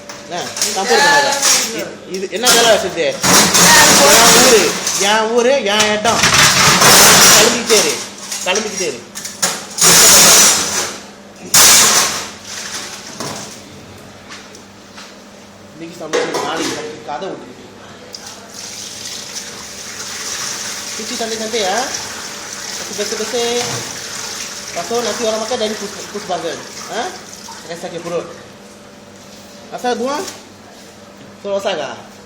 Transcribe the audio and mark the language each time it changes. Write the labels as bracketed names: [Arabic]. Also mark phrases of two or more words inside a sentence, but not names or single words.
[Tamil] இது என்ன வேலை வச்சுட்டு என் ஊரு என் இடம். கிளம்பிக்கிட்டே இரு, கிளம்பிக்கிட்டே இரு. இன்னைக்கு சமைச்சு நாளைக்கு கதை விட்டு [Malay] cuci santai-santai ya, bersih-bersih. Pasal nanti orang makan dari push burger, sakit perut. Asal buang, selesai kah?